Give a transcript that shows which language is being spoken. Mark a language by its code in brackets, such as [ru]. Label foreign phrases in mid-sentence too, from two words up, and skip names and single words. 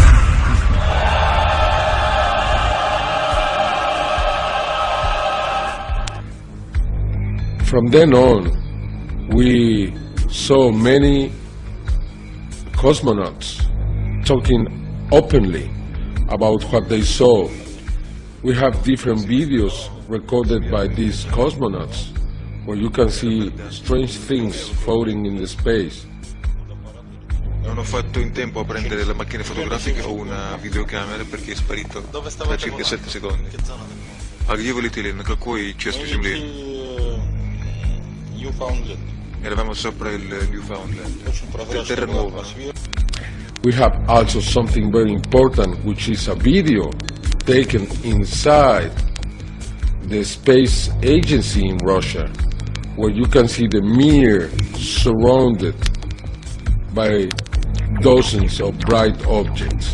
[en] From then on, we saw many cosmonauts talking openly about what they saw. We have different videos recorded by these cosmonauts where you can see strange things floating in the space. [it] Non ho fatto in tempo a prendere le macchine fotografiche o una videocamera perché è sparito per circa 7 secondi. [ru] А где вы летели? На какой части Земли? [it] Eravamo sopra il Newfoundland. Terra nuova. [en] We have also something very important, which is a video taken inside the space agency in Russia, where you can see the Mir surrounded by dozens of bright objects.